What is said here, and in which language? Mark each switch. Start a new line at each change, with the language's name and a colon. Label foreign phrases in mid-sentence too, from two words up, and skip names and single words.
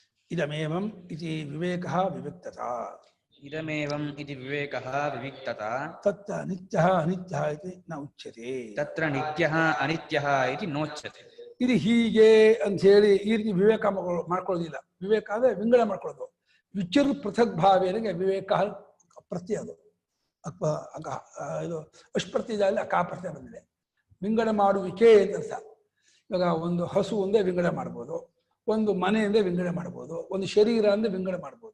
Sanskrit: ಇದಮೇವಂ ಇತಿ ವಿವೇಕಃ ವಿವಿಕ್ತತಾ ಇದಮೇವಂ ಇತಿ ವಿವೇಕಃ ವಿವಿಕ್ತತಾ ತತ್ರ ನಿತ್ಯಃ ಅನಿತ್ಯಃ ಇತಿ ನ ಉಚ್ಯತೆ. ತತ್ರ ನಿತ್ಯಃ ಅನಿತ್ಯಃ ಇತಿ ನೋಚ್ಯತೆ.
Kannada: ಇದು ಹೀಗೆ ಅಂತ ಹೇಳಿ ಈ ರೀತಿ ವಿವೇಕ ಮಾಡ್ಕೊಳ್ಳೋದಿಲ್ಲ. ವಿವೇಕ ಅಂದ್ರೆ ವಿಂಗಡ ಮಾಡ್ಕೊಳ್ಳೋದು.
Sanskrit: ವಿಚಿರ್ ಪೃಥಕ್
Kannada: ಭಾವೇನಿಗೆ ವಿವೇಕ ಪ್ರತ್ಯಯ ಅದು ಇದು ಅಷ್ಪ್ರತ್ಯಯದಲ್ಲಿ ಅಕಾ ಪ್ರತ್ಯಯ ಬಂದಿದೆ. ವಿಂಗಡ ಮಾಡುವಿಕೆ ಅಂತ ಅರ್ಥ. ಇವಾಗ ಒಂದು ಹಸು ಒಂದೇ ವಿಂಗಡ ಮಾಡ್ಬೋದು, ಒಂದು ಮನೆಯಿಂದ ವಿಂಗಡ ಮಾಡ್ಬೋದು, ಒಂದು ಶರೀರ ಅಂದ್ರೆ ವಿಂಗಡ ಮಾಡ್ಬೋದು.